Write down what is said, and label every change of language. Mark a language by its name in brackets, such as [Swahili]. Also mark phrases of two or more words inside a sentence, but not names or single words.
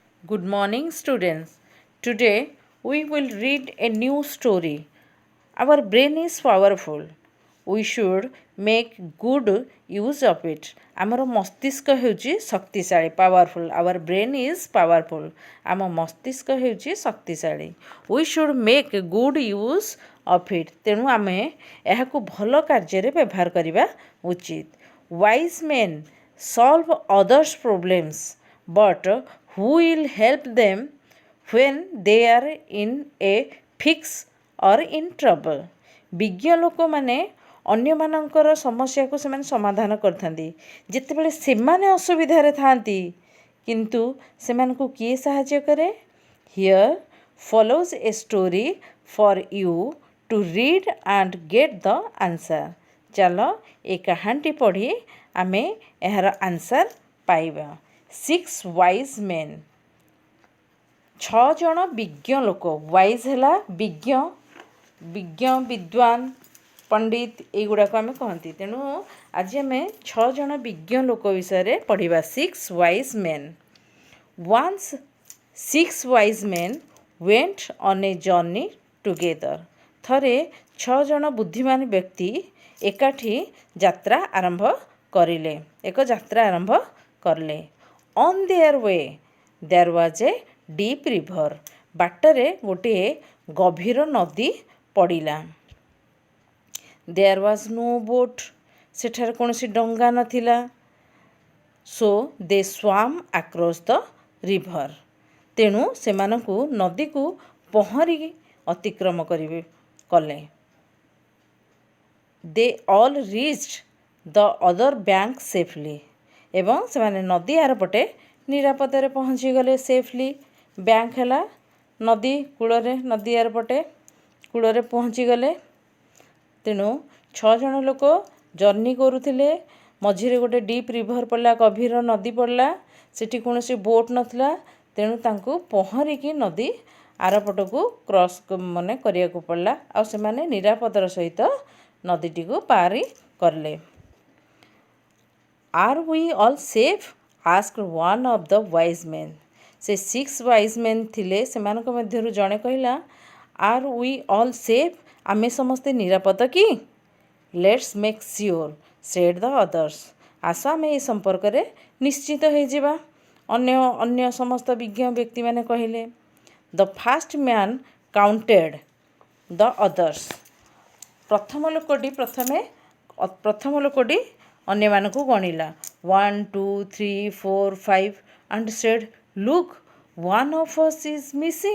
[English] Good morning, students. Today we will read a new story. Our brain is powerful. We should make good use of it. [Odia] ଆମର ମସ୍ତିଷ୍କ ହେଉଛି ଶକ୍ତିଶାଳୀ [English] powerful our brain is powerful [Odia] ଆମ ମସ୍ତିଷ୍କ ହେଉଛି ଶକ୍ତିଶାଳୀ [English] we should make good use of it [Odia] ତେଣୁ ଆମେ ଏହାକୁ ଭଲ କାର୍ଯ୍ୟରେ ବ୍ୟବହାର କରିବା ଉଚିତ [English] wise men solve others problems but who will help them when they are in a fix or in trouble [Odia] ବିଜ୍ଞ ଲୋକମାନେ ଅନ୍ୟମାନଙ୍କର ସମସ୍ୟାକୁ ସେମାନେ ସମାଧାନ କରିଥାନ୍ତି ଯେତେବେଳେ ସେମାନେ ଅସୁବିଧାରେ ଥାଆନ୍ତି କିନ୍ତୁ ସେମାନଙ୍କୁ କିଏ ସାହାଯ୍ୟ କରେ [English] here follows a story for you to read and get the answer [Odia] ଚାଲ ଏ କାହାଣୀଟି ପଢ଼ି ଆମେ ଏହାର ଆନ୍ସର୍ ପାଇବା [English] 6 wise men [Odia] 6 ଜଣ ବିଜ୍ଞ ଲୋକ ୱାଇଜ୍ ହେଲା ବିଜ୍ଞ ବିଦ୍ୱାନ ପଣ୍ଡିତ ଏଇଗୁଡ଼ାକ ଆମେ କହନ୍ତି ତେଣୁ ଆଜି ଆମେ 6 ଜଣ ବିଜ୍ଞ ଲୋକ ବିଷୟରେ ପଢ଼ିବା [English] 6 wise men once 6 wise men went on a journey together [Odia] ଥରେ 6 ଜଣ ବୁଦ୍ଧିମାନ ବ୍ୟକ୍ତି ଏକାଠି ଯାତ୍ରା ଆରମ୍ଭ କରିଲେ ଏକ ଯାତ୍ରା ଆରମ୍ଭ କଲେ [English] On their way, there was a deep river. [Odia] ବାଟରେ ଗୋଟିଏ ଗଭୀର ନଦୀ ପଡ଼ିଲା [English] There was no boat. [Odia] ସେଠାରେ କୌଣସି ଡଙ୍ଗା ନଥିଲା [English] So they swam across the river. [Odia] ତେଣୁ ସେମାନଙ୍କୁ ନଦୀକୁ ପହଁରି ଅତିକ୍ରମ କଲେ [English] They all reached the other bank safely. [Odia] ଏବଂ ସେମାନେ ନଦୀ ଆରପଟେ ନିରାପଦରେ ପହଞ୍ଚିଗଲେ [English] safely bank [Odia] ହେଲା ନଦୀ କୂଳରେ ନଦୀ ଆରପଟେ କୂଳରେ ପହଞ୍ଚିଗଲେ ତେଣୁ 6 ଜଣ ଲୋକ ଜର୍ଣ୍ଣି କରୁଥିଲେ ମଝିରେ ଗୋଟେ [English] deep river [Odia] ପଡ଼ିଲା ଗଭୀର ନଦୀ ପଡ଼ିଲା ସେଠି କୌଣସି ବୋଟ୍ ନଥିଲା ତେଣୁ ତାଙ୍କୁ ପହଁରିକି ନଦୀ ଆରପଟକୁ କ୍ରସ୍ କରିବାକୁ ପଡ଼ିଲା ଆଉ ସେମାନେ ନିରାପଦର ସହିତ ନଦୀଟିକୁ ପାରି କଲେ [English] Are we all safe? asked one of the wise men. [Odia] ସେ [English] 6 wise men [Odia] ଥିଲେ ସେମାନଙ୍କ ମଧ୍ୟରୁ ଜଣେ କହିଲା [English] Are we all safe? [Odia] ଆମେ ସମସ୍ତେ ନିରାପଦ କି? [English] Let's make sure, said the others. [Odia] ଆସ ଆମେ ଏ ସମ୍ପର୍କରେ ନିଶ୍ଚିତ ହୋଇଯିବା ଅନ୍ୟ ସମସ୍ତ ବିଜ୍ଞ ବ୍ୟକ୍ତିମାନେ କହିଲେ [English] The first man counted the others. [Odia] ପ୍ରଥମ ଲୋକଟି ଅନ୍ୟମାନଙ୍କୁ ଗଣିଲା 1 2 3 4 5 [English] and said look one of us is missing